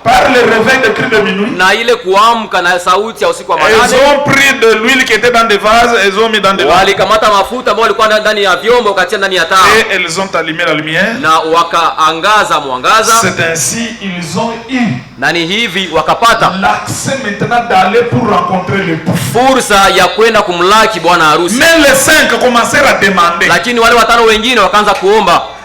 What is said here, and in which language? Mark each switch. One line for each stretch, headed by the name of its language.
French: par le réveil de cri de minuit,
Swahili: na ile kuamka na sauti ya usiku wa
French: elles
Swahili: manane,
French: ont pris de l'huile qui était dans des vases, elles ont mis dans des vases
Swahili: walikamata mafuta ambayo walikuwa ndani ya vyombo wakatia ndani ya taa
French: et elles ont allumé la lumière.
Swahili: na wakaangaza mwangaza,
French: C'est ainsi ils ont eu
Swahili: na ni hivi wakapata
French: l'accès maintenant d'aller pour rencontrer l'époux.
Swahili: fursa ya kwenda kumlaki bwana harusi.
French: Mais les 5 commencèrent à demander,
Swahili: Lakini wale watano wengine wakaanza kuomba,